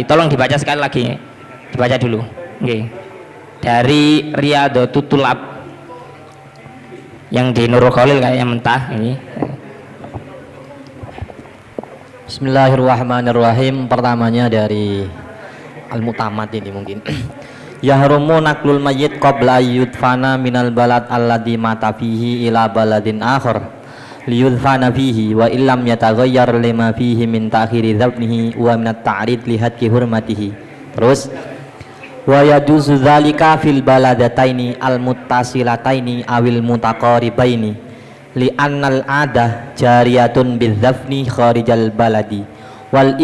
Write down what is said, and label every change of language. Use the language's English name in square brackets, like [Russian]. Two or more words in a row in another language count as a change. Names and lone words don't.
[Indonesian] Tolong dibaca sekali lagi, dibaca dulu. Dari Riyadhatul Tulab yang di Nurul Khalil kayaknya mentah ini. [Arabic] بسم الله الرحمن الرحيم. [Indonesian] Pertamanya dari Al-Mutamad ini mungkin. [Arabic] يحرم نقل الميت قبل يدفن من البلد الذي مات فيه إلى بلد آخر ليدفن فيه وإن لم يتغير لما فيه من تأخير دفنه ومن التعريض لهتك حرمته. Terus ويجوز ذلك في البلدتين المتصلتين أو المتقاربتين لأن العادة جارية بدفن خارج البلد وال